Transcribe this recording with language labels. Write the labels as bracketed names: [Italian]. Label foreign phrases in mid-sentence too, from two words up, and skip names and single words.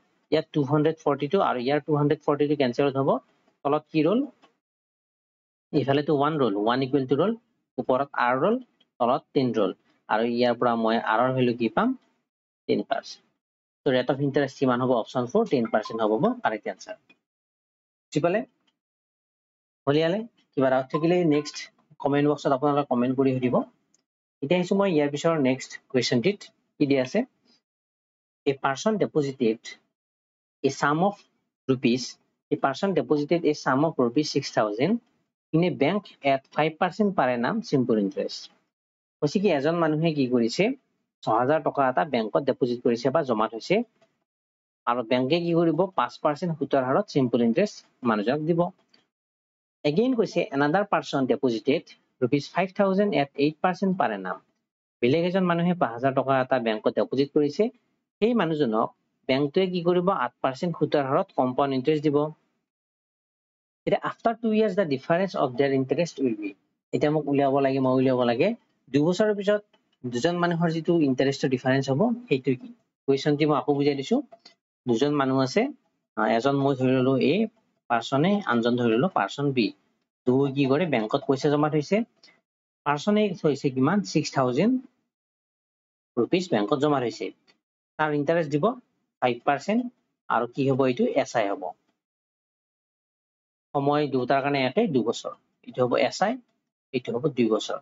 [Assamese] ইয়াত 242 আৰু ইয়াৰ 242 কেনসেল হ'ব তলত কি ৰল ইফালে তো 1 ৰল 1 [English] equal to [Assamese] ৰল ওপৰত r ৰল তলত 10 ৰল আৰু ইয়াৰ পৰা মই r ৰ ভ্যালু কি পাম 10%। তো [English] rate of interest [Assamese] কিমান হ'ব অপচন 4 10% হ'ব [English] correct answer. [Assamese] বুজি পালে হলিয়ালে কিবা ডাউট থাকিলে নেক্সট [English] comment boxত [Assamese] আপোনালোকে কমেন্ট কৰি দিব। এতিয়া আহিছো মই ইয়াৰ পিছৰ নেক্সট কোৱেশ্চনটিত কি দি আছে [English] a person deposited a sum of rupees a person deposited a sum of rupees 6000 in a bank at 5% per annum simple interest। [Assamese] কৈছে কি এজন মানুহে কি কৰিছে 6000 টকা এটা বেংকত ডিপোজিট কৰিছে বা জমা থৈছে আৰু বেংকে কি কৰিব 5% সুতৰ হাৰত [English] simple interest [Assamese] মানুহজনক দিব। [English] Again কৈছে another person deposited rupees 5000 at 8% per annum। [Assamese] বেলেগ এজন মানুহে 5000 টকা এটা বেংকত ডিপোজিট কৰিছে সেই মানুহজনক বেংকটোৱে কি কৰিব 8% সুতৰ হাৰত [English] compound interest [Assamese] দিব। এটা [English] after 2 years the difference of their interest will be [Assamese] এটা মোক উলিয়াব লাগে মই উলিয়াব লাগে 2 বছৰৰ পিছত দুজন মানুহৰ যেটো ইন্টাৰেষ্টৰ ডিফাৰেন্স হ'ব সেইটো কি কোৱেশ্চনটি মই আকৌ বুজাই দিছো দুজন মানুহ আছে এজন মই ধৰি ললো A পাৰ্সনে আনজন ধৰি ললো পাৰ্সন B দুই কি কৰে বেংকত পইচা জমা থৈছে পাৰ্সনে থৈছে কিমান 6000 रुपीस বেংকত জমা থৈছে তাৰ ইন্টাৰেষ্ট দিব 5% আৰু কি হ'ব এইটো SI হ'ব সময় দুটাৰ কাৰণে একে 2 বছৰ এইটো হ'ব SI এইটো হ'ব 2 বছৰ।